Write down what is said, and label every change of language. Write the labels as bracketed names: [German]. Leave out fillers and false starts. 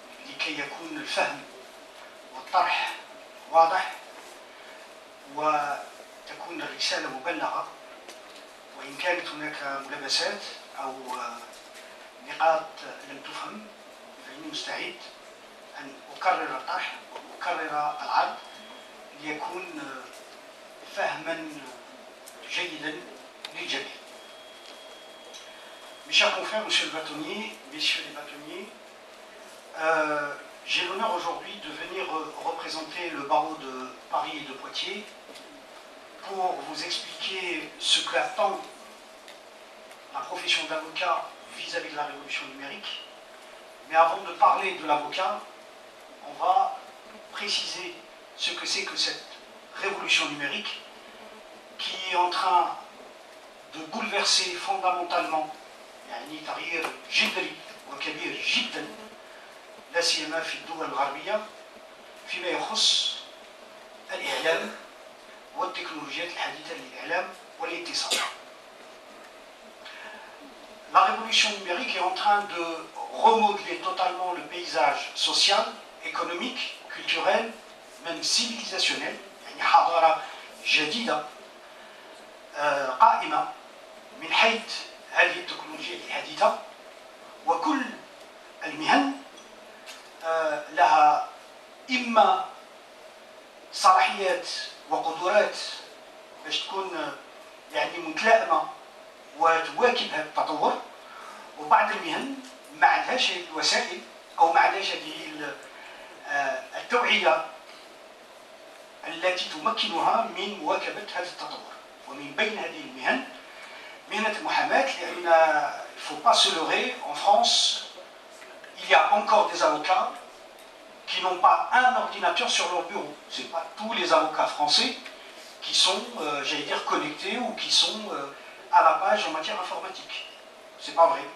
[Arabic] لكي يكون الفهم والطرح واضح وتكون الرسالة مبلغة، وإن كانت هناك ملابسات أو نقاط لم تفهم فإني مستعد أن أكرر الطرح وأكرر العرض ليكون فهما جيدا للجميع. [French] Mes chers confrères, monsieur le bâtonnier, messieurs les bâtonniers, j'ai l'honneur aujourd'hui de venir représenter le barreau de Paris et de Poitiers pour vous expliquer ce qu'attend la profession d'avocat vis-à-vis de la révolution numérique. Mais avant de parler de l'avocat, on va préciser ce que c'est que cette révolution numérique qui est en train de bouleverser fondamentalement [Arabic] يعني تغيير جذري وكبير جدا لا سيما في الدول الغربية فيما يخص الإعلام والتكنولوجيات الحديثة للإعلام والاتصال. [French] La révolution numérique est en train de remodeler totalement le paysage social, économique, culturel, même civilisationnel. [Arabic] يعني حضارة جديدة قائمة من حيث هذه التكنولوجيا الحديثة، وكل المهن لها إما صلاحيات وقدرات باش تكون يعني متلائمة وتواكب هذا التطور، وبعض المهن ما عندهاش هذه الوسائل أو ما عندهاش هذه التوعية التي تمكنها من مواكبة هذا التطور. ومن بين هذه المهن مهنة المحاماة، لأن [French] il ne faut pas se leurrer, en France, il y a encore des avocats qui n'ont pas un ordinateur sur leur bureau. Ce n'est pas tous les avocats français qui sont, j'allais dire, connectés ou qui sont à la page en matière informatique. C'est pas vrai.